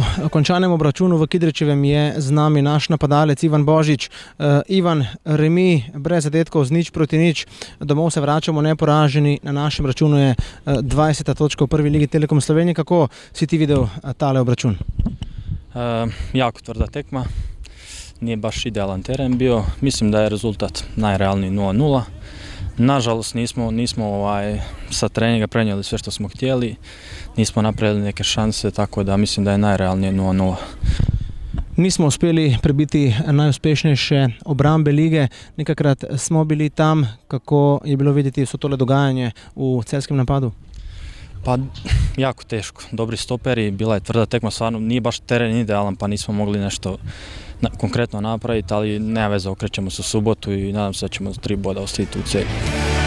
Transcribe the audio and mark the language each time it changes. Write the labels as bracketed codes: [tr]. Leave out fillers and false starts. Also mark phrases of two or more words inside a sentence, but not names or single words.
[sl] končanem obračunu v Kidričevem je z nami naš napadalec Ivan Božič. Ivan, remi brez zadetkov z 0-0, domov se vračamo neporaženi, na našem računu je 20. točka v prvi ligi Telekom Slovenije. Kako si ti videl tale obračun? [hr] Jako tvrda tekma, nije baš idealan teren bio, mislim da je rezultat najrealniji 0-0. Nažalost nismo sa treninga prenijeli sve što smo htjeli, nismo napravili neke šanse, tako da mislim da je najrealnije 0-0. [sl] Nismo uspeli prebiti najuspešnejše obrambe lige, nekakrat smo bili tam. Kako je bilo vidjeti vso tole dogajanje u celjskem napadu? [hr] Pa jako teško, dobri stoperi, bila je tvrda tekma, stvarno nije baš teren idealan pa nismo mogli nešto konkretno napraviti, ali nema veze, okrećemo se u subotu i nadam se da ćemo 3 boda ostaviti u Celju.